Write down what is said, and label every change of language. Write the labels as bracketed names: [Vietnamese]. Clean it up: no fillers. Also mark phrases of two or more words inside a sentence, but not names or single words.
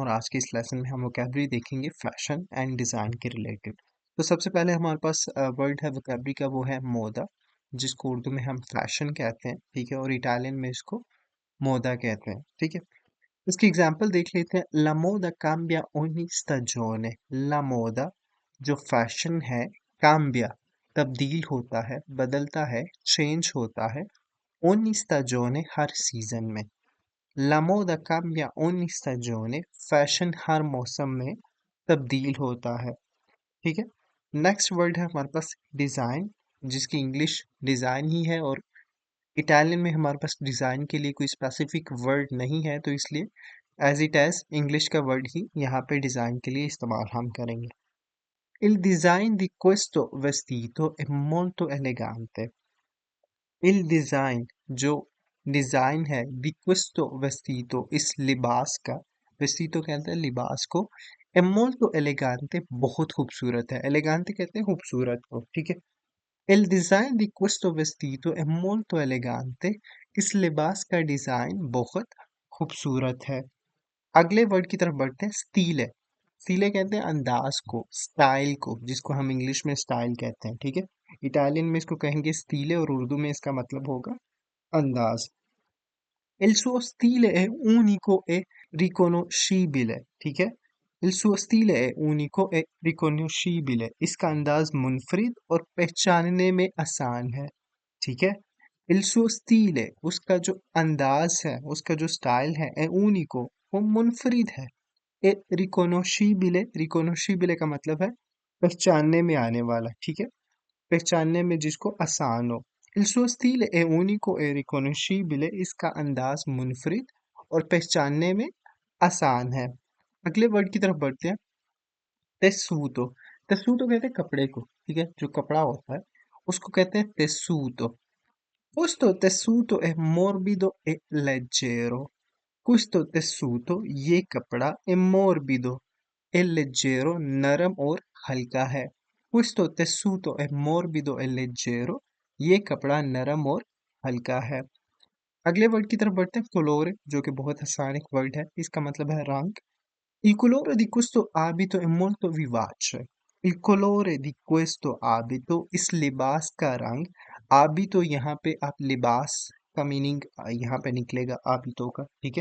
[Urdu] اور آج کے اس لیسن میں ہم ووکیبلری دیکھیں گے [English] fashion and design [Urdu] کے ریلیٹڈ. تو سب سے پہلے ہمارے پاس ورڈ ہے ووکیبلری کا، وہ ہے مودا، جس کو اردو میں ہم فیشن کہتے ہیں، ٹھیک ہے، اور اٹالین میں اس کو مودا کہتے ہیں، ٹھیک ہے. اس کی ایگزامپل دیکھ لیتے ہیں. [Italian] La moda cambia ogni stagione. La moda [Urdu] جو فیشن ہے، کامبیا تبدیل ہوتا ہے، بدلتا ہے، چینج ہوتا ہے, [Italian] ogni stagione [Urdu] ہر سیزن میں. [Italian] La moda cambia ogni stagione [Urdu] فیشن ہر موسم میں تبدیل ہوتا ہے، ٹھیک ہے. [English] next word [Urdu] ہے ہمارے پاس ڈیزائن، جس کی انگلش ڈیزائن ہی ہے، اور اٹالین میں ہمارے پاس ڈیزائن کے لیے کوئی [English] specific word [Urdu] نہیں ہے، تو اس لیے [English] as it is [Urdu] انگلش کا ورڈ ہی یہاں پہ ڈیزائن کے لیے استعمال ہم کریں گے. [Italian] Il design di questo vestito è molto elegante। il design [Urdu] جو ڈیزائن ہے [Italian] di questo vestito [Urdu] اس لباس کا، vestito کہتے ہیں لباس کو, [Italian] è molto elegante [Urdu] بہت خوبصورت ہے، elegante کہتے ہیں خوبصورت کو، ٹھیک ہے. [Italian] Il design di questo vestito è molto elegante। [Urdu] اس لباس کا ڈیزائن بہت خوبصورت ہے. اگلے ورڈ کی طرف بڑھتے ہیں۔ سٹیل ہے، سٹیلے کہتے ہیں انداز کو، سٹائل کو، جس کو ہم انگلش میں سٹائل کہتے ہیں، ٹھیک ہے. اٹالین میں اس کو کہیں گے سٹیلے، اور اردو میں اس کا مطلب ہوگا انداز. [Italian] Il suo stile è unico e riconoscibile, [Urdu] ٹھیک ہے. [Italian] Il suo stile è unico e riconoscibile। [Urdu] اس کا انداز منفرد اور پہچاننے میں آسان ہے، ٹھیک ہے. [Italian] Il suo stile [Urdu] اس کا جو انداز ہے، اس کا جو سٹائل ہے, [Italian] è unico [Urdu] وہ منفرد ہے. [Italian] e riconoscibile, [Urdu] ریکونوشیبیلے کا مطلب ہے پہچاننے میں آنے والا، ٹھیک ہے، پہچاننے میں جس کو آسان ہو. [Italian] Il suo stile è unico e riconoscibile। [Urdu] اس کا انداز منفرد اور پہچاننے میں آسان ہے. اگلے ورڈ کی طرف بڑھتے ہیں۔ تیسوتو، تیسوتو کہتے ہیں کپڑے کو، ٹھیک ہے، جو کپڑا ہوتا ہے اس کو کہتے ہیں تیسوتو. [Italian] Questo tessuto è morbido e leggero। questo tessuto [Urdu] یہ کپڑا [Italian] è morbido e leggero [Urdu] نرم اور ہلکا ہے. [Italian] questo tessuto è morbido e leggero [Urdu] یہ کپڑا نرم اور ہلکا ہے. اگلے ورڈ کی طرف بڑھتے ہیں. colore, جو کہ بہت آسان ایک ورڈ ہے، اس کا مطلب ہے رنگ. [Italian] Il colore di questo abito è molto vivace। il colore di questo abito [Urdu] اس لباس کا رنگ، abito یہاں پہ آپ لباس کا مینگ یہاں پہ نکلے گا abito کا، ٹھیک ہے.